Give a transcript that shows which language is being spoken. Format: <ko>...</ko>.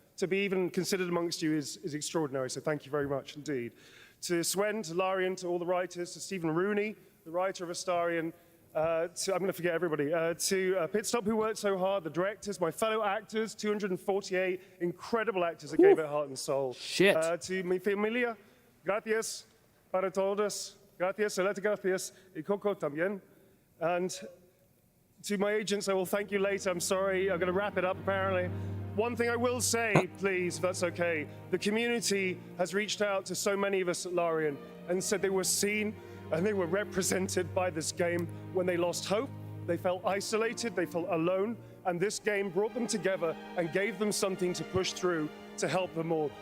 <en>To be even considered amongst you is extraordinary, so thank you very much indeed. To Swen, to Larian, to all the writers, to Stephen Rooney, the writer of Astarion, I'm going to forget everybody, to Pitstop, who worked so hard, the directors, my fellow actors, 248 incredible actors that gave it heart and soul. Shit.</en> <es>To mi familia, gracias para todos, gracias, gracias, y Coco también.</es> <en>And to my agents, I will thank you later. I'm sorry, I'm going to wrap it up apparently. One thing I will say, please, if that's okay, the community has reached out to so many of us at Larian and said they were seen and they were represented by this game when they lost hope, they felt isolated, they felt alone, and this game brought them together and gave them something to push through to help them all.</en>